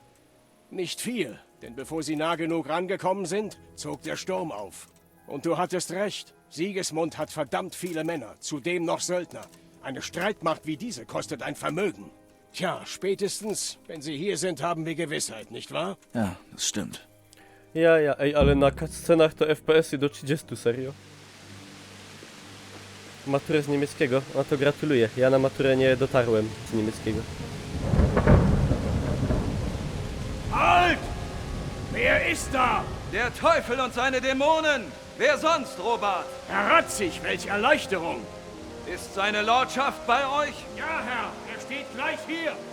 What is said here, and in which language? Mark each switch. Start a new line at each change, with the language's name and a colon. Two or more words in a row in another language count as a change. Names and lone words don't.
German: Nicht viel, denn bevor sie nah genug rangekommen sind, zog der Sturm auf. Und du hattest recht. Sigismund hat verdammt viele Männer, zudem noch Söldner. Eine Streitmacht wie diese kostet ein Vermögen. Tja, spätestens, wenn sie hier sind, haben wir Gewissheit, nicht wahr? Ja, das stimmt. Ja, ja,
Polish: ej, ale na cutscenach to FPS-y do 30, serio? Maturę z niemieckiego? No to gratuluję. Ja na maturę nie dotarłem z niemieckiego.
German: Halt! Wer ist da? Der Teufel und seine Dämonen! Wer sonst, Robert? Herr Ratzig, welch Erleichterung! Ist seine Lordschaft bei euch? Ja, Herr, er steht gleich hier.